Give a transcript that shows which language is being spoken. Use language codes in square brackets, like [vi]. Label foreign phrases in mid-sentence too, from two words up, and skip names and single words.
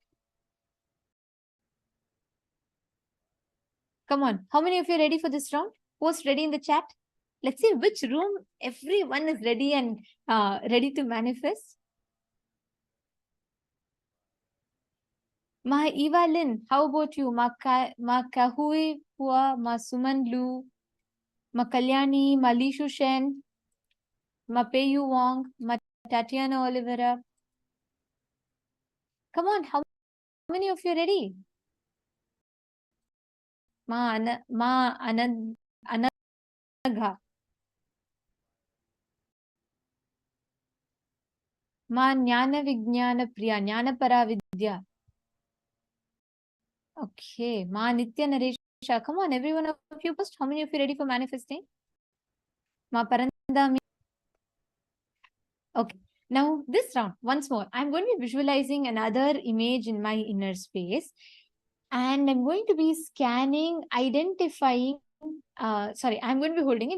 [en] Come on. How many of you are ready for this round? Post ready in the chat. Let's see which room everyone is ready and ready to manifest. Ma Eva Lin, how about you? Ma Kahui Pua, Ma Suman Lu, Ma Kalyani, Ma Lishu Shen, Ma Peyu Wong, Ma Tatiana Oliveira. Come on, how many of you are ready? Ma Anagha, Ma Jnana Vijnana Priya, Jnana Paravidya. Okay, Ma Nitya Naresha. Come on, every one of you post. How many of you ready for manifesting? Ma Parandami. Okay, now this round, once more, I'm going to be visualizing another image in my inner space. And I'm going to be scanning, identifying, I'm going to be holding it.